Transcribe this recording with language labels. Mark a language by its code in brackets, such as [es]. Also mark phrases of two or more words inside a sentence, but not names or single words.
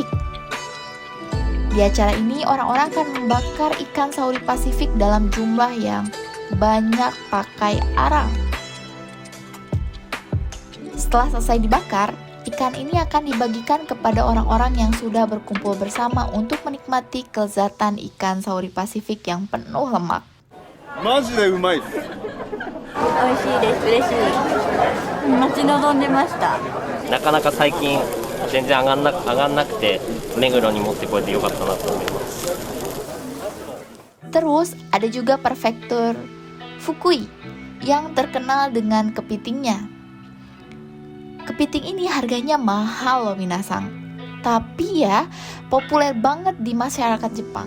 [id] Di acara ini orang-orang akan membakar ikan sauri Pasifik dalam jumlah yang banyak pakai arang. Setelah selesai dibakar, ikan ini akan dibagikan kepada orang-orang yang sudah berkumpul bersama untuk menikmati kelezatan ikan sauri Pasifik yang penuh lemak. [ja] マジでうまいです。美味しいです。嬉しい。待ち望んでました。なかなか最近全然上がんなくて目黒に持ってこれてよかったなと思います。 [id] Terus ada juga prefektur Fukui yang terkenal dengan kepitingnya. Kepiting ini harganya mahal loh minasang. Tapi ya populer banget di masyarakat Jepang.